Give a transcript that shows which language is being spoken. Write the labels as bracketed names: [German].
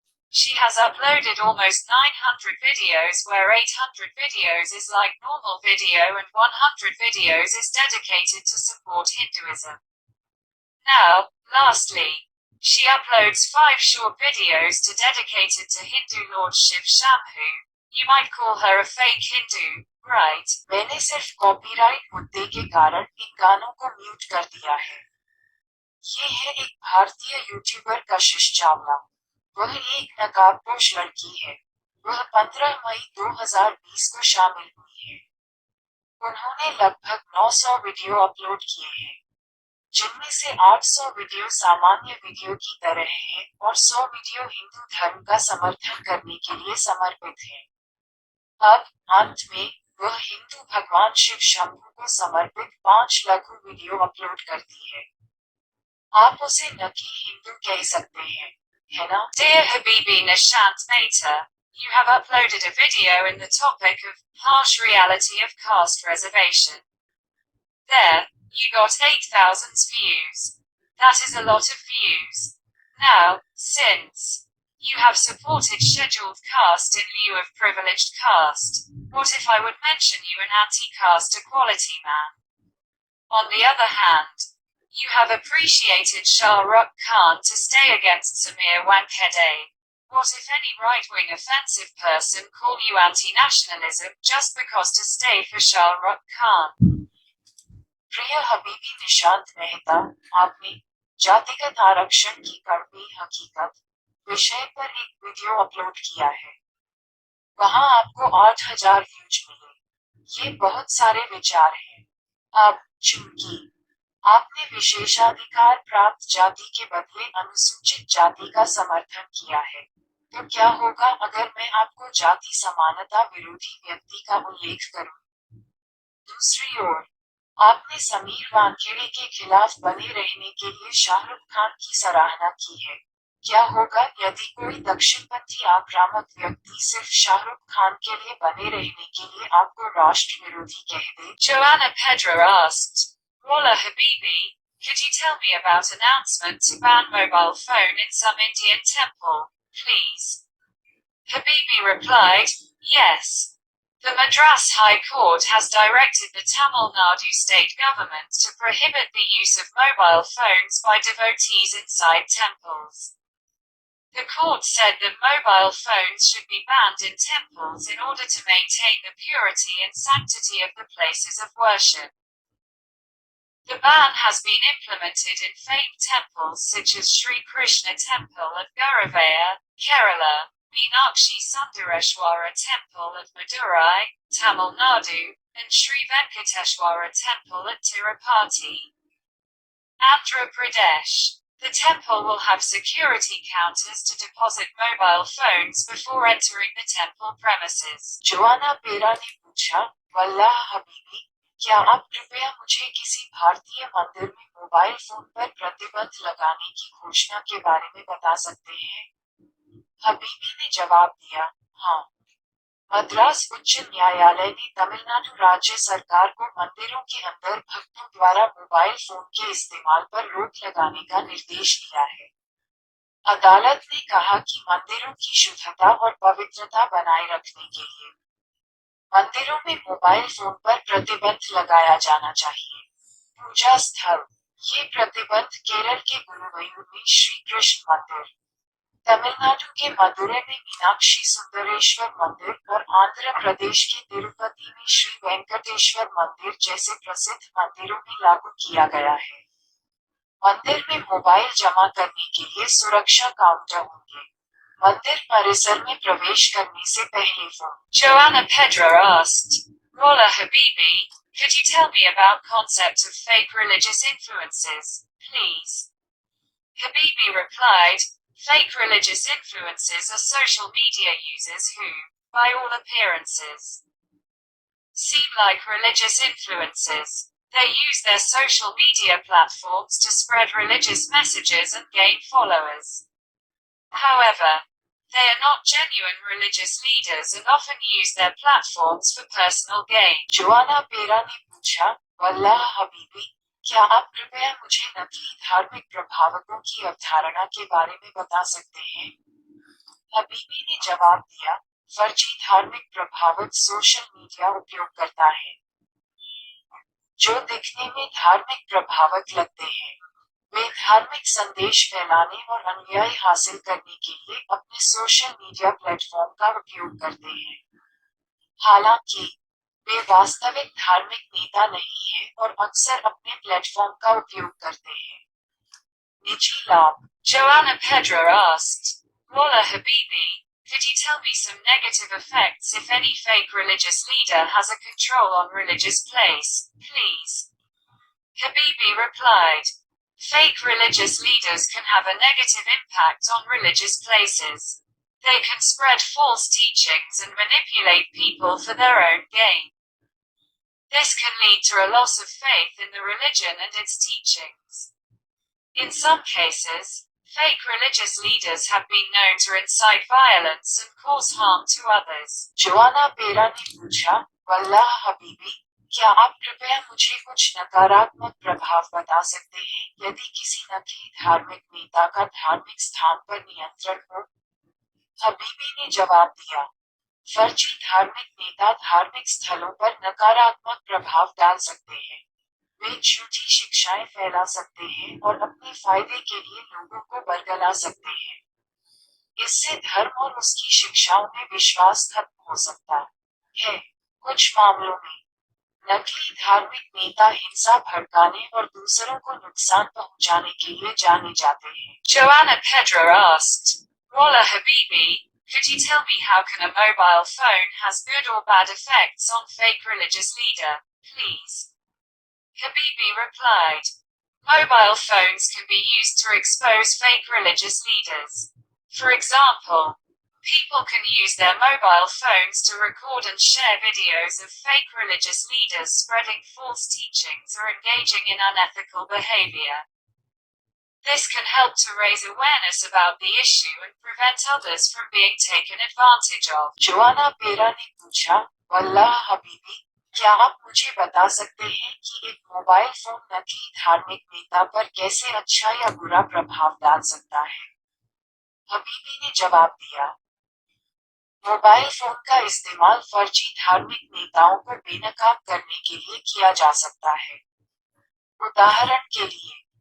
[English] She has uploaded almost 900 videos where 800 videos is like normal video and 100 videos is dedicated to support Hinduism. Now, lastly, she uploads 5 short videos to dedicated to Hindu Lord Shive Shampoo. You might call her a fake Hindu, right? [Hindi] मैंने सिर्फ copyright मुद्दे के कारण इन गानों को mute कर दिया है। ये है एक भारतीय यूट्यूबर कशिश चावला। वह एक नकाबपोश लड़की है। वह 15 मई 2020 को शामिल हुई है। उन्होंने लगभग 900 वीडियो अपलोड किए हैं, जिनमें से 800 वीडियो सामान्य वीडियो की तरह हैं और 100 वीडियो हिंदू धर्म का समर्थन करने के लिए समर्पित हैं। अब अंत में वह हिंदू भगवान शिव शंभू को समर्पित 5 लघु वीडियो अपलोड करती है। आप उसे नकली हिंदू कह सकते हैं, है ना? [English] Dear Habibi Nishant Mehta, you have uploaded a video in the topic of harsh reality of caste reservation. There, you got 8,000 views. That is a lot of views. Now, since you have supported scheduled caste in lieu of privileged caste, what if I would mention you an anti-caste equality man? On the other hand, you have appreciated Shah Rukh Khan to stay against Samir Wankhede. What if any right-wing offensive person call you anti-nationalism just because to stay for Shah Rukh Khan? [Hindi] प्रिय हबीबी निशांत मेहता, आपने जातिगत आरक्षण की कड़वी हकीकत विषय पर एक वीडियो अपलोड किया है। वहां आपको 8000 व्यूज मिले। ये बहुत सारे विचार हैं। अब चूंकि आपने विशेषाधिकार प्राप्त जाति के बदले अनुसूचित जाति का समर्थन किया है, तो क्या होगा अगर मैं आपको जाति समानता विरोधी व्यक्ति का उल्लेख करूं? दूसरी ओर, आपने समीर वानखेड़े के खिलाफ बने रहने के लिए शाहरुख खान की सराहना की है। क्या होगा यदि कोई दक्षिणपंथी आक्रामक व्यक्ति सिर्फ शाहरुख खान के लिए बने रहने के लिए आपको राष्ट्र विरोधी कह दे? [English] Joanna Pedra asked, Walla Habibi, could you tell me about announcement to ban mobile phone in some Indian temple, please? Habibi replied, yes. The Madras High Court has directed the Tamil Nadu state government to prohibit the use of mobile phones by devotees inside temples. The court said that mobile phones should be banned in temples in order to maintain the purity and sanctity of the places of worship. The ban has been implemented in famed temples such as Sri Krishna Temple at Guruvayur, Kerala, Meenakshi Sundareshwara Temple at Madurai, Tamil Nadu, and Sri Venkateshwara Temple at Tirupati, Andhra Pradesh. The temple will have security counters to deposit mobile phones before entering the temple premises. [Hindi] Joanna पेरा ने पूछा, वल्लाह हबीबी, क्या आप कृपया मुझे किसी भारतीय मंदिर में मोबाइल फोन पर प्रतिबंध लगाने की घोषणा के बारे में बता सकते हैं? हबीबी ने जवाब दिया, हाँ। मद्रास उच्च न्यायालय ने तमिलनाडु राज्य सरकार को मंदिरों के अंदर भक्तों द्वारा मोबाइल फोन के इस्तेमाल पर रोक लगाने का निर्देश दिया है। अदालत ने कहा कि मंदिरों की शुद्धता और पवित्रता बनाए रखने के लिए मंदिरों में मोबाइल फोन पर प्रतिबंध लगाया जाना चाहिए। पूजा स्थल। ये प्रतिबंध केरल के गुरुवायूर में श्री कृष्ण मंदिर, तमिलनाडु के मदुरै में मीनाक्षी सुंदरेश्वर मंदिर और आंध्र प्रदेश के तिरुपति में श्री वेंकटेश्वर मंदिर जैसे प्रसिद्ध मंदिरों में लागू किया गया है। मंदिर में मोबाइल जमा करने के लिए सुरक्षा काउंटर होंगे। मंदिर परिसर में प्रवेश करने से पहले phone. [English] Joanna Pedra asked, Rolla Habibi, could you tell me about concept of fake religious influences, please? Habibi replied, fake religious influences are social media users who, by all appearances, seem like religious influencers. They use their social media platforms to spread religious messages and gain followers. However, they are not genuine religious leaders and often use their platforms for personal gain. [Hindi] Joanna पेरा ने पूछा, वल्लाह हबीबी, क्या आप कृपया मुझे नकली धार्मिक प्रभावकों की अवधारणा के बारे में बता सकते हैं? हबीबी ने जवाब दिया, फर्जी धार्मिक प्रभावक सोशल मीडिया उपयोगकर्ता है जो दिखने में धार्मिक प्रभावक लगते हैं। वे धार्मिक संदेश फैलाने और अनुयायी हासिल करने के लिए अपने सोशल मीडिया प्लेटफॉर्म का उपयोग करते हैं। हालांकि वे वास्तविक धार्मिक नेता नहीं हैं और अक्सर अपने प्लेटफॉर्म का उपयोग करते हैं। निजी लाभ। [English] Joanna Pedra asked, Rolla Habibi, could you tell me some negative effects if any fake religious leader has a control on religious place, please? Habibi replied, fake religious leaders can have a negative impact on religious places. They can spread false teachings and manipulate people for their own gain. This can lead to a loss of faith in the religion and its teachings. In some cases, fake religious leaders have been known to incite violence and cause harm to others. [Hindi] Joanna पेरा ने पूछा, वल्लाह हबीबी, क्या आप कृपया मुझे कुछ नकारात्मक प्रभाव बता सकते हैं यदि किसी नकली धार्मिक नेता का धार्मिक स्थान पर नियंत्रण हो? हबीबी ने जवाब दिया, फर्जी धार्मिक नेता धार्मिक स्थलों पर नकारात्मक प्रभाव डाल सकते हैं। वे झूठी शिक्षाएं फैला सकते हैं और अपने फायदे के लिए लोगों को बरगला सकते हैं। इससे धर्म और उसकी शिक्षाओं में विश्वास खत्म हो सकता है। कुछ मामलों में नकली धार्मिक नेता हिंसा भड़काने और दूसरों को नुकसान पहुंचाने के लिए जाने जाते हैं। [English] Joanna Pedra asked, Rolla Habibi, could you tell me how can a mobile phone has good or bad effects on fake religious leader, please? Habibi replied, mobile phones can be used to expose fake religious leaders. For example, people can use their mobile phones to record and share videos of fake religious leaders spreading false teachings or engaging in unethical behavior. This can help to raise awareness about the issue and prevent others from being taken advantage of. [Hindi] Joanna पेरा ने पूछा, वल्लाह हबीबी, क्या आप मुझे बता सकते हैं कि एक मोबाइल फोन नकली धार्मिक नेता पर कैसे अच्छा या बुरा प्रभाव डाल सकता है? हबीबी ने जवाब दिया, मोबाइल फोन का इस्तेमाल फर्जी धार्मिक नेताओं को बेनकाब करने के लिए किया जा सकता है। उदाहरण के लिए,